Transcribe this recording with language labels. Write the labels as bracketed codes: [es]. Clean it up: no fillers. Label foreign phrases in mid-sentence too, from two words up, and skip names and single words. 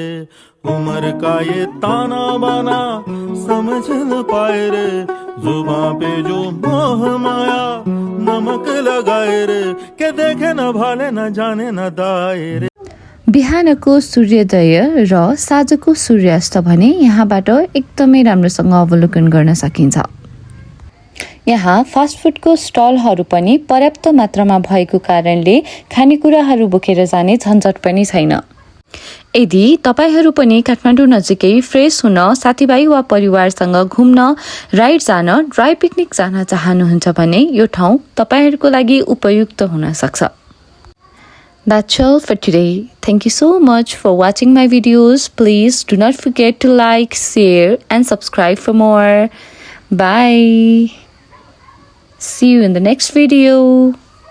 [hi] उम्र का ये ताना बाना समझ न पाए रे, जुबां पे जो मोह माया नमक लगाए रे, के देखे न भाले न जाने न दाए रे। [ne] बिहानको सूर्योदय र साँझको सूर्यास्त भने यहाँबाट एकदमै राम्रोसँग अवलोकन गर्न सकिन्छ। यहाँ फास्टफुडको स्टलहरू पनि पर्याप्त मात्रामा भएको कारणले खानेकुराहरू बोकेर जाने झन्झट पनि छैन। यदि तपाईहरू पनि काठमाडौँ नजिकै फ्रेस हुन, साथीभाइ वा परिवारसँग घुम्न, राइड जान, [en] dry picnic [ne] जान चाहनुहुन्छ भने यो ठाउँ तपाईहरूको लागि उपयुक्त हुन सक्छ। [en] That's all for today. Thank you so much for watching my videos. Please do not forget to like, share and subscribe for more. Bye. See you in the next video.